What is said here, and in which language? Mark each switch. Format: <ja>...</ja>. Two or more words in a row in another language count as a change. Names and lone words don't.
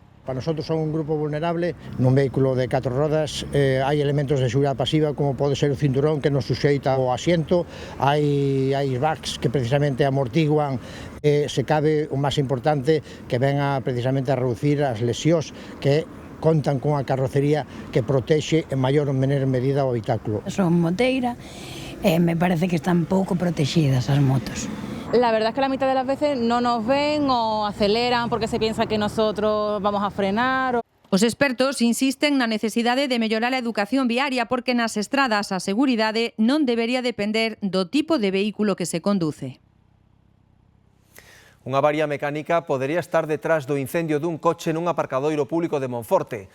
<es>Para nosotros son un grupo vulnerable.</es> <gl>Nun vehículo de 4 rodas hai elementos de seguridade pasiva como pode ser o cinturón que nos suxeita o asiento, hai airbags que precisamente amortiguan se cabe o máis importante que venga precisamente a reducir as lesións que contan con a carrocería que protexe en maior ou menor medida o habitáculo. Son moteira e me parece que están pouco protexidas as motos.</gl> <es>La verdad es que la mitad de las veces no nos ven o aceleran porque se piensa que nosotros vamos a frenar.</es> <gl>Os expertos insisten na necesidade de mellorar a educación viaria porque nas estradas a seguridade non debería depender do tipo de vehículo que se conduce. Unha avaría mecánica podería estar detrás do incendio dun coche nun aparcadoiro público de Monforte.</gl>